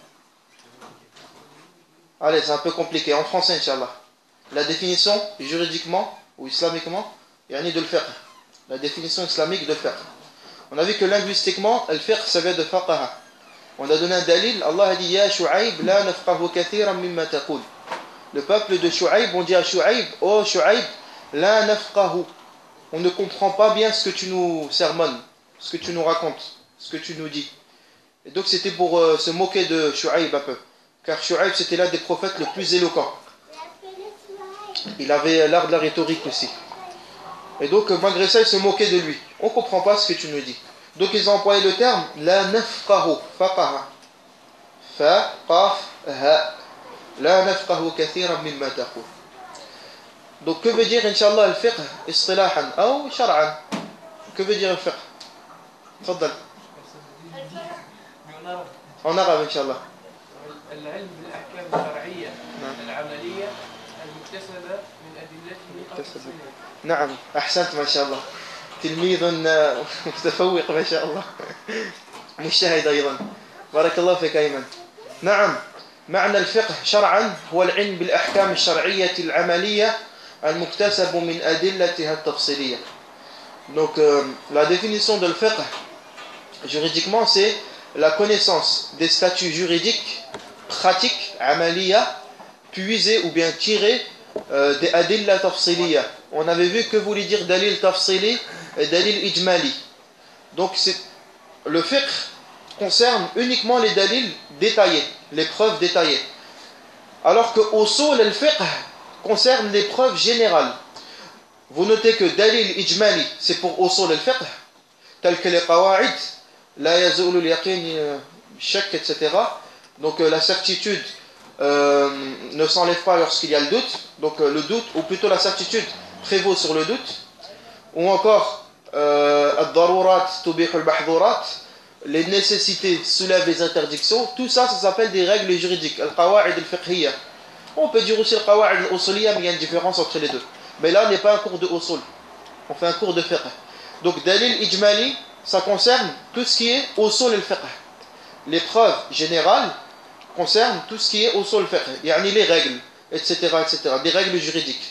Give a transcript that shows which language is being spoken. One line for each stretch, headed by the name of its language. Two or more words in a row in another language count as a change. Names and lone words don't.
French: Allez, c'est un peu compliqué. En français,
Arabic: إن شاء الله.
French: La définition, juridiquement ou islamiquement, yani de le faire. La définition islamique de le faire. On a vu que linguistiquement, le fiqh, ça vient de faqaha. On a donné un dalil. Allah a dit
Arabic: يا شعيب لا نفقه كثيرا مما تقول.
French: Le peuple de Shu'aib, on dit à Shu'aib, oh Shu'aib,
Arabic: لا نفقه.
French: On ne comprend pas bien ce que tu nous sermonnes, ce que tu nous racontes, ce que tu nous dis. Et donc c'était pour se moquer de Shu'aib un peu. Car Shu'aib c'était l'un des prophètes le plus éloquent. Il avait l'art de la rhétorique aussi. Et donc malgré ça, ils se moquaient de lui. On ne comprend pas ce que tu nous dis. Donc ils ont employé le terme
Arabic: لا نفقه فقه. فاء قاف هاء لا نفقه كثيرا مما تقول.
French: Donc que veut dire
Arabic: إن شاء الله
French: le
Arabic: فقه اصطلاحا
French: ou shar'an? Que veut dire le fiqh? Tfaddal. En arabe
Arabic: إن شاء الله. العلم بالأحكام الشرعية العملية المكتسبة من أدلته التفصيلية. نعم أحسنت ما شاء الله. تلميذ متفوق ما شاء الله. مجتهد أيضا. بارك الله فيك أيمن. نعم معنى الفقه شرعا هو العلم بالأحكام الشرعية العملية المكتسب من أدلتها التفصيلية.
French: Donc la définition de le fiqh juridiquement c'est la connaissance des statuts juridiques pratiques, amaliya, puisés ou bien tirés des
Arabic: أدلة تفصيلية.
French: On avait vu que voulait dire
Arabic: دليل تفصيلي
French: et
Arabic: دليل إجمالي.
French: Donc le fiqh concerne uniquement les dalils détaillés, les preuves détaillées. Alors que
Arabic: أصول الفقه
French: concerne les preuves générales. Vous notez que
Arabic: دليل إجمالي,
French: c'est pour
Arabic: أصول الفقه,
French: tels que les qawa'id,
Arabic: لا يزول اليقين شك,
French: etc. Donc la certitude ne s'enlève pas lorsqu'il y a le doute. Donc le doute, ou plutôt la certitude, prévaut sur le doute. Ou encore
Arabic: الضرورات تبيح المحظورات,
French: les nécessités soulèvent les interdictions. Tout ça, ça s'appelle des règles juridiques,
Arabic: القواعد الفقهية.
French: On peut dire aussi
Arabic: القواعد الأصولية,
French: mais il y a une différence entre les deux. Mais là, on n'est pas un cours de usul, on fait un cours de fiqh. Donc
Arabic: دليل إجمالي,
French: ça concerne tout ce qui est
Arabic: أصول الفقه.
French: Les preuves générales concernent tout ce qui est
Arabic: أصول الفقه,
French: yani les règles, etc., etc., des règles juridiques.